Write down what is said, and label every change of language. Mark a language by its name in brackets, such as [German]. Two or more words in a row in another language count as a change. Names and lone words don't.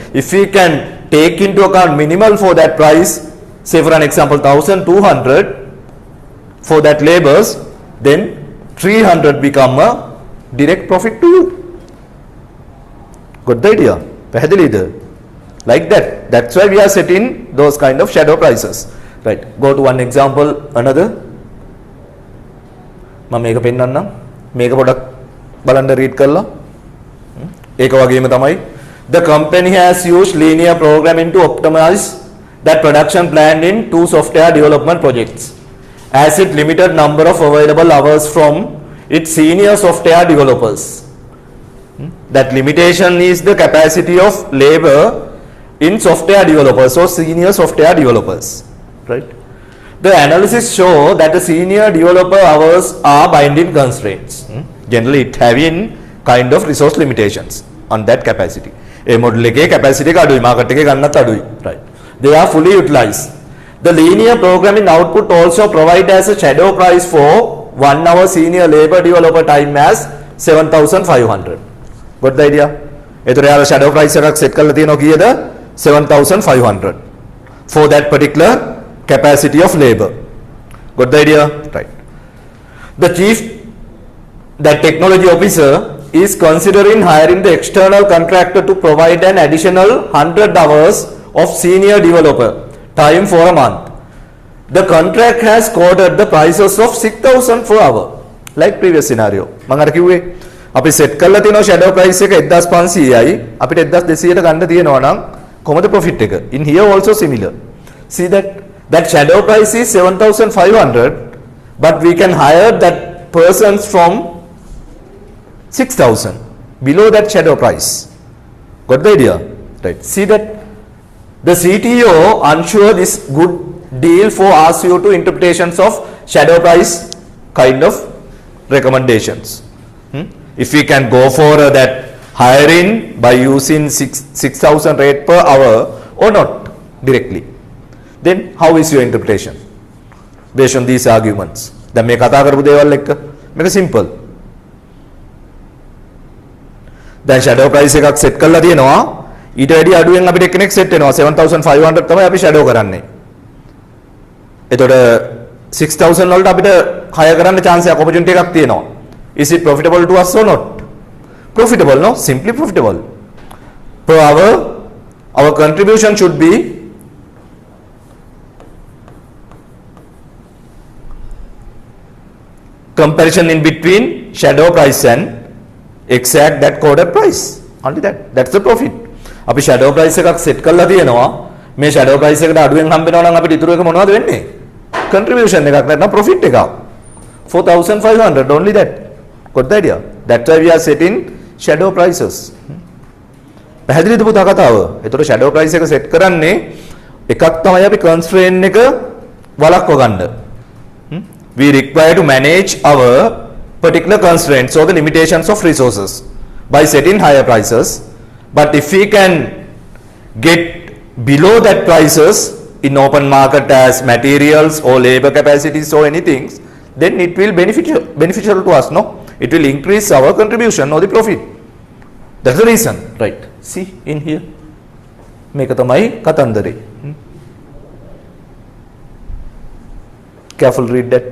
[English] If we can take into account minimal for that price, say for an example 1200 for that labors, then 300 become a direct profit to you. Got the idea? පැහැදිලිද? Like that. That's why we are setting those kind of shadow prices. Right. Go to one example, another. [Sinhala] මම මේක පෙන්නන්නම්. මේක පොඩක් බලන්න read කරලා. ඒක වගේම තමයි. [English] The company has used linear programming to optimize that production plan in 2 software development projects. As it limited number of available hours from its senior software developers. That limitation is the capacity of labor in software developers or senior software developers, right? The analysis show that the senior developer hours are binding constraints. Generally it having kind of resource limitations on that capacity. [Sinhala] A model එකේ capacity එක අඩුයි market එකේ ගන්නත් අඩුයි, [English] right? They are fully utilized. The linear programming output also provide as a shadow price for 1 hour senior labor developer time as 7500. Got the idea? [Sinhala] එතකොට යාර [English] shadow price [Sinhala] එකක් set කරලා තියෙනවා කීයද? [English] 7500 for that particular capacity of labor. Got the idea? Right. The chief, that technology officer, is considering hiring the external contractor to provide an additional 100 hours of senior developer time for a month. The contract has quoted the prices of 6000 per hour, like previous scenario. [Sinhala] මම අර කිව්වේ අපි set කරලා තියෙනවා [English] shadow price [Sinhala] එක 1500යි අපිට 1200ට ගන්න තියෙනවා නම් කොහොමද profit එක? [English] In here also similar. See that shadow price is 7500, but we can hire that persons from 6000 below that shadow price. Got the idea? Right. See that the CTO unsure this good deal for ask you to interpretations of shadow price kind of recommendations. If we can go for that hiring by using 6000 rate per hour or not directly, then how is your interpretation based on these arguments? [Sinhala] දැන් මේ කතා කරපු දේවල් එක්ක මේක simple. දැන් [English] shadow price [Sinhala] එකක් set කරලා තියෙනවා ඊට වැඩි අඩුවෙන් අපිට කෙනෙක් set වෙනවා 7500 තමයි අපි shadow කරන්නේ. එතකොට 6000 වලට අපිට hire කරන්න chance එකක් opportunity එකක් තියෙනවා. [English] Is it profitable to us or not? Profitable, no? Simply profitable. Per hour, our contribution should be comparison in between shadow price and exact that quoted price. Only that. That's the profit. [Sinhala] අපි [English] shadow price [Sinhala] එකක් set කරලා තියෙනවා. මේ [English] shadow price [Sinhala] එකට අඩුවෙන් හම්බ වෙනවා නම් අපිට ඉතුරු එක මොනවද වෙන්නේ? Contribution එකක් නැත්නම් profit එකක්. 4500 [English] only that. Got the idea? That's why we are setting shadow prices. [Sinhala] පැහැදිලිද පුතා කතාව? ඒතකොට [English] shadow price [Sinhala] එක set කරන්නේ එකක් තමයි අපි constraint එක වළක්ව ගන්න. [English] We require to manage our particular constraints or the limitations of resources by setting higher prices. But if we can get below that prices in open market as materials or labor capacities or anything, then it will beneficial to us, no? It will increase our contribution or the profit. That's the reason, right? See in here. [Sinhala] මේක තමයි කතන්දරේ. [English] Careful read that.